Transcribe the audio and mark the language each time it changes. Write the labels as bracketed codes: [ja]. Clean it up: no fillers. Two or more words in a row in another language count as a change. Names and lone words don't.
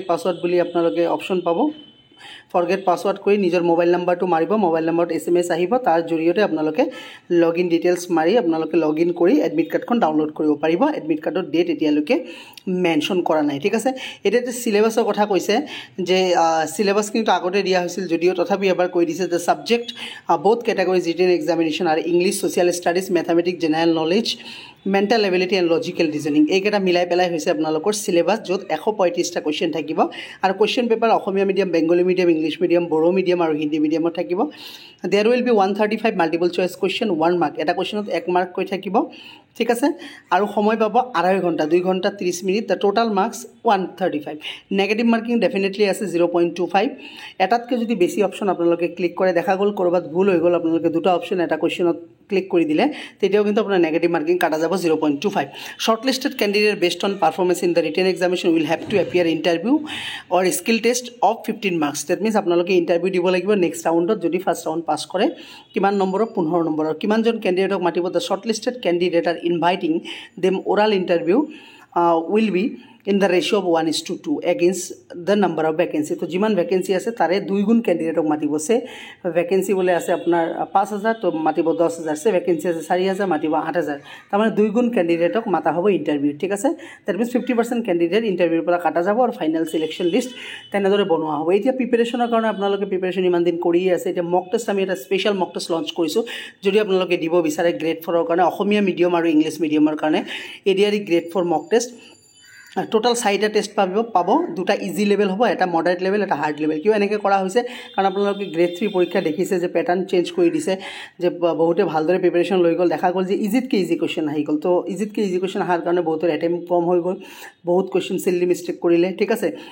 [as] পাছৱৰ্ড বুলি আপোনালোকে অপচন পাব [en] forget password [as] কৰি নিজৰ [en] mobile number [as] মাৰিব [en] mobile number [as] SMS আহিব তাৰ জৰিয়তে আপোনালোকে [en] login details [as] মাৰি আপোনালোকে লগইন কৰি [en] admit card [as] ডাউনলোড কৰিব পাৰিব এডমিট [en] card date [as] এতিয়ালৈকে মেনশন কৰা নাই ঠিক আছে এতিয়াতে সিলেবাসৰ কথা কৈছে যে সিলেবাস কিন্তু আগতে দিয়া হৈছিল যদিও তথাপি এবাৰ কৈ দিছে যে সাবজেক্ট [en] both categories written examination are English social studies mathematics general knowledge mental ability and logical reasoning [as] এইকেটা মিলাই পেলাই হৈছে আপোনালোকৰ সিলেবাস যত 135টা কোৱেশ্চন থাকিব আৰু [en] question paper [as] অসমীয়া মিডিয়াম বেংগলী মিডিয়াম [en] English medium [as] বড়ো মিডিয়াম আৰু হিন্দী মিডিয়ামত থাকিব [en] there will be 135 multiple choice question 1 mark [as] এটা কোৱেশ্চনত 1 মাৰ্ক কৈ থাকিব ঠিক আছে আৰু সময় পাব আঢ়ৈ ঘণ্টা 2 ঘণ্টা 30 মিনিট [en] the total marks [as] 135 [en] negative marking definitely [as] আছে 0.25 এটাতকে যদি বেছি অপশন আপোনালোকে ক্লিক কৰে দেখা গল কৰবাত ভুল হৈ গল আপোনালোকে দুটা অপশন এটা কোৱেশ্চনত ক্লিক কৰি দিলে তেতিয়াও কিন্তু আপোনাৰ [en] negative marking [as] কাটা যাব 0.25 [en] shortlisted candidate based on performance in the written examination will have to appear interview or skill test of 15 marks that means [as] আপোনালোকে ইন্টাৰভিউ দিব লাগিব [en] next round [as] যদি [en] first round pass [as] কৰে কিমান নম্বৰ 15 নম্বৰ কিমান জন ক্যান্ডিডেটক মাতিব [en] the shortlisted candidate are inviting them oral interview will be in the ratio of 1:2 against the number of vacancy [as] তো যিমান ভ্যাকেন্সি আছে তাৰে দুই গুণ ক্যান্ডিডেটক মাতিব সে ভ্যাকেন্সি বলে আছে আপোনাৰ 5000 তো মাতিব 10000 সে ভ্যাকেন্সি আছে 4000 মাতিব 8000 তাৰ মানে দুই গুণ ক্যান্ডিডেটক মাতা হ'ব ইন্টাৰভিউ ঠিক আছে [en] that means 50% candidate [as] ইন্টাৰভিউৰ পৰা কাটা যাব আৰু ফাইনাল [en] selection list [as] তেনেদৰে বনোৱা হ'ব এতিয়া প্ৰিপাৰেচনৰ কাৰণে আপোনালোকে প্ৰিপাৰেচন ইমান দিন কৰি আছে এতিয়া [en] mock test [as] আমি এটা [en] special mock test launch [as] কৰিছো যদি আপোনালোকে দিব বিচাৰে গ্ৰেড 4 ৰ কাৰণে অসমীয়া মিডিয়াম আৰু [en] English medium [as] কাৰণে ADRE গ্ৰেড 4 [en] mock test total [as] 4টা টেষ্ট পাব দুটা [en] easy level [as] হ'ব এটা [en] moderate level [as] এটা [en] hard level [as] কিয় এনেকৈ কৰা হৈছে কাৰণ আপোনালোকে গ্ৰেড 3 পৰীক্ষা দেখিছে যে [en] pattern change [as] কৰি দিছে যে বহুতে ভালদৰে প্ৰিপাৰেচন লৈ গল দেখা গল যে ইজিতকে [en] easy question [as] আহি গল তো ইজিতকে [en] easy question [as] আহাৰ কাৰণে বহুতৰ এটেম্প কম হৈ গল বহুত কোৱেশ্চন [en] silly mistake [as] কৰিলে ঠিক আছে